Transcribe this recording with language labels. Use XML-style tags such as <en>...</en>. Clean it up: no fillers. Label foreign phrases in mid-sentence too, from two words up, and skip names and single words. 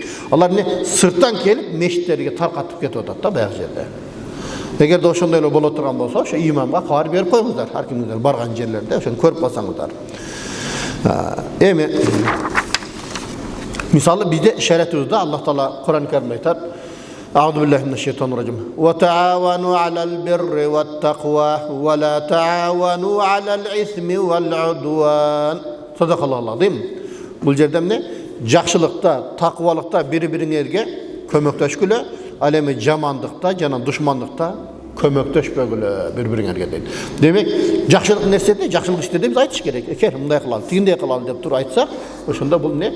<ky>Алар эмне сырттан келип мечиттерге таркатып кетип атат да баягы жерде. Эгерде ошондой эле боло турган болсо, ошо имамга кабар берип коюңуздар, ар кимдер барган жерлерде ошону көрүп калсаңыздар. Эми мисалы бизде шариятыбызда Аллах Таала Кур'ан Каримде айтат:</ky> <ar>"أعوذ بالله من الشيطان الرجيم. وتعاونوا على البر والتقوى ولا تعاونوا على الإثم والعدوان." صدق الله العظيم.</ar> <ky>Бул жерде эмне? Жакшылыкта, таквалыкта бири-бириңерге көмөктөшкүлө, ал эми жамандыкта жана душмандыкта көмөктөшпөгүлө бири-бириңерге дейт. Демек, жакшылык нерседе, жакшылык иштерде биз айтыш керек. Эгер мындай кылалы, тигиндей кылалы деп туруп айтсак, ошондо бул эмне?</ky>